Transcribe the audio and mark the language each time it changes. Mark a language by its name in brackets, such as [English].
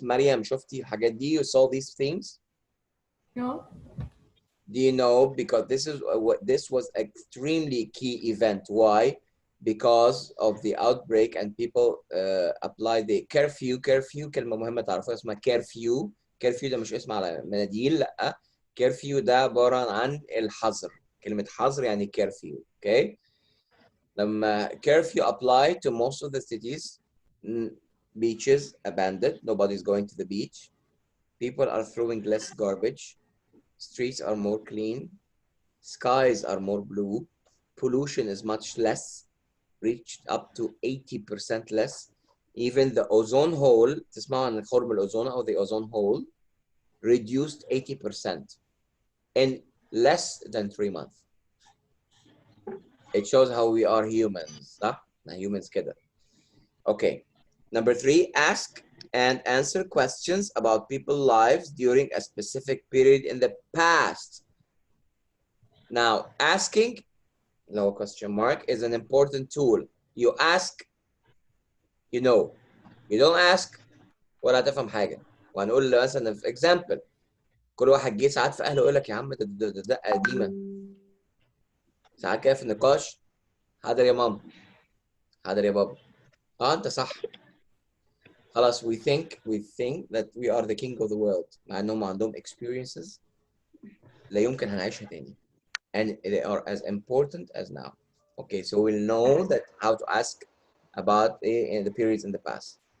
[English] Mariam, [Arabic] شفتي الحاجات دي? [English] You saw these things? No. Do you know? Because this was extremely key event. Why? Because of the outbreak and people applied the curfew. [Arabic] Curfew كلمة مهمة تعرفوها اسمها curfew. Curfew ده مش اسم على مناديل، لا. Curfew ده عبارة عن الحظر. كلمة حظر يعني curfew. [English] Okay? لما curfew applied to most of the cities, beaches abandoned. Nobody's going to the beach. People are throwing less garbage. Streets are more clean. Skies are more blue. Pollution is much less, reached up to 80% less. Even the ozone hole, [Arabic] تسمعوا عن خرم الأوزون أو [English] the ozone hole, reduced 80% in less than 3 months. It shows how we are humans. [Arabic] صح؟ humans كده. [English] Okay. Number 3, ask and answer questions about people's lives during a specific period in the past. Now, asking, no question mark, is an important tool. You ask, you know. You don't ask [Arabic] ولا هتفهم حاجة. وهنقول مثلا في example، كل واحد جه ساعات في أهله يقول لك يا عم ده قديمة. ساعات كده في النقاش، حاضر يا ماما، حاضر يا بابا. أنت صح. [English] خلاص we think that we are the king of the world [Arabic] مع انهم [English] عندهم experiences [Arabic] لا يمكن هنعيشها تاني [English] and they are as important as now. Okay, so we'll know that how to ask about the periods in the past.